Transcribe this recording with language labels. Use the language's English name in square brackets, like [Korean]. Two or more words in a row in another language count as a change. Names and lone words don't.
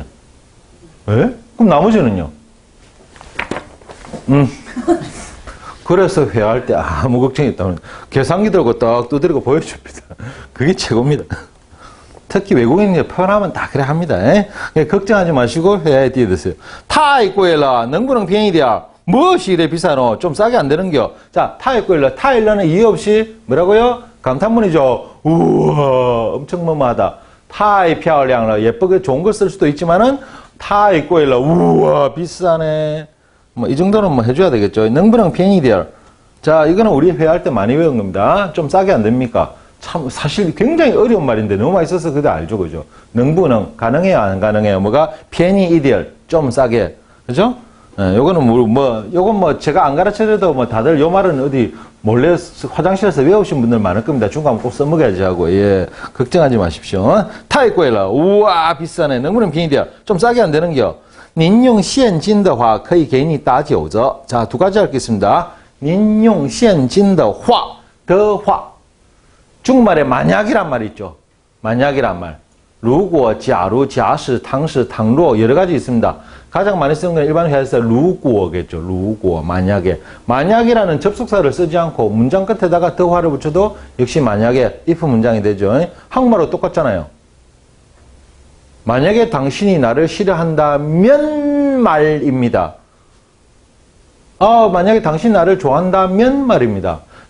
[Korean] 에? 그럼 나머지는요? 그래서 회화할 때 아무 걱정이 없다면 계산기 들고 딱 두드리고 보여줍니다. 그게 최고입니다. 특히 외국인이 편하면 다 그래 합니다. 걱정하지 마시고 회화에 뛰어드세요. [Chinese] 타이 贵了,能不能便宜点? [Korean] 무엇이 이래 비싸노? 좀 싸게 안 되는겨? [Chinese] 자, 타이 贵了, [Korean] 타일러는 이해 없이 뭐라고요? 감탄문이죠. 우와, 엄청 뭐뭐하다. [Chinese] 太漂亮了, [Korean] 예쁘게 좋은 걸 쓸 수도 있지만은 [Chinese] 太贵了, [Korean] 우와, 비싸네. 뭐 이 정도는 뭐 해줘야 되겠죠. [Chinese] 能不能便宜点? [Korean] 자, 이거는 우리 회화할 때 많이 외운 겁니다. 좀 싸게 안 됩니까? 참 사실 굉장히 어려운 말인데 너무 맛있어서 그도 알죠, 그죠? [Chinese] 能不能 [Korean] 가능해요, 안 가능해요? 뭐가 [Chinese] 便宜一点, [Korean] 좀 싸게, 그죠? 요거는 요건 뭐 제가 안 가르쳐드려도 뭐 다들 요 말은 어디 몰래 화장실에서 외우신 분들 많을 겁니다. 중국 한번 꼭 써먹어야지 하고, 예. 걱정하지 마십시오. [Chinese] 太贵了, [Korean] 우와, 비싸네. [Chinese] 能不能便宜点? [Korean] 좀 싸게 안 되는겨? [Chinese] 您用现金的话可以给你打九折. [Korean] 자, 두 가지 하겠습니다. [Chinese] 您用现金的话, [Korean] 중국말에 만약이란 말 있죠. 만약이란 말. [Chinese] 如果, 假如, 假使, 倘使, 倘若 [Korean] 여러 가지 있습니다. 가장 많이 쓰는 건 일반 회화에서 如果겠죠. 如果, 만약에. 만약이라는 접속사를 쓰지 않고 문장 끝에다가 더화를 붙여도 역시 만약에 if 문장이 되죠. 한국말로 똑같잖아요. 만약에 당신이 나를 싫어한다면 말입니다. 만약에 당신이 나를 좋아한다면 말입니다.